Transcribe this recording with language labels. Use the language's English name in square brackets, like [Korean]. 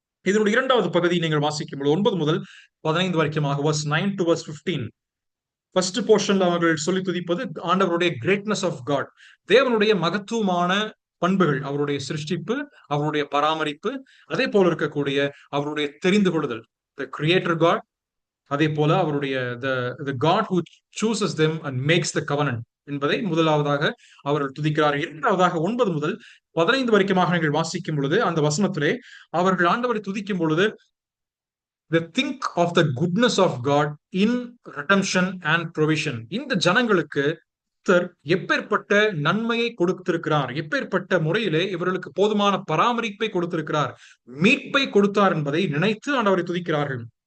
[Tamil] இதனுடைய 2வது பகுதி நீங்கள் வாசிக்கும் பொழுது 9 முதல் 15 வரைக்குமாக, [English] verse 9 to verse 15. [Tamil] ஃபர்ஸ்ட் போர்ஷன்ல அவர்கள் சொல்லி துதிப்பது ஆண்டவருடைய [English] greatness of God, [Tamil] தேவனுடைய மகத்துவமான பண்புகள், அவருடைய சிருஷ்டிப்பு, அவருடைய பராமரிப்பு, அதே போல இருக்கக்கூடிய அவருடைய தெரிந்து கொள்ளுதல், [English] the creator God. [Tamil] அதே போல அவருடைய [English] the God who chooses them and makes the covenant [Tamil] என்பதை முதலாவதாக அவர்கள் துதிக்கிறார்கள். 2வதாக 9 முதல் 15 வரைக்குமாக நீங்கள் வாசிக்கும் பொழுது அந்த வசனத்திலே அவர்கள் ஆண்டவரை துதிக்கும் பொழுது, [English] they think of the goodness of God in redemption and provision. [Tamil] இந்த ஜனங்களுக்கு எப்பேற்பட்ட நன்மையை கொடுத்திருக்கிறார், எப்பேற்பட்ட முறையிலே இவர்களுக்கு போதுமான பராமரிப்பை கொடுத்திருக்கிறார், மீட்பை கொடுத்தார் என்பதை நினைத்து ஆண்டவரை துதிக்கிறார்கள்.